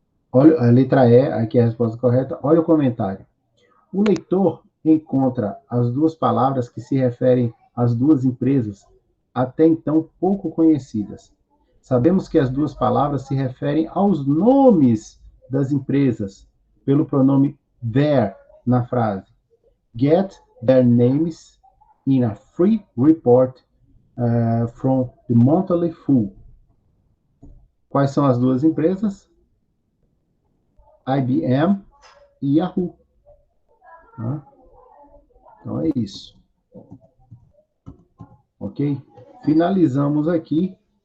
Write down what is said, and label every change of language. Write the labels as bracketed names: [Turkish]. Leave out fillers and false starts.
[Portuguese] Olha, a letra E, aqui é a resposta correta. Olha o comentário. O leitor encontra as duas palavras que se referem às duas empresas, até então pouco conhecidas. Sabemos que as duas palavras se referem aos nomes das empresas, pelo pronome their na frase. [English] Get their names in a free report from the Monthly Fool. [Portuguese] Quais são as duas empresas? IBM e Yahoo. Então é isso. Ok? Finalizamos aqui.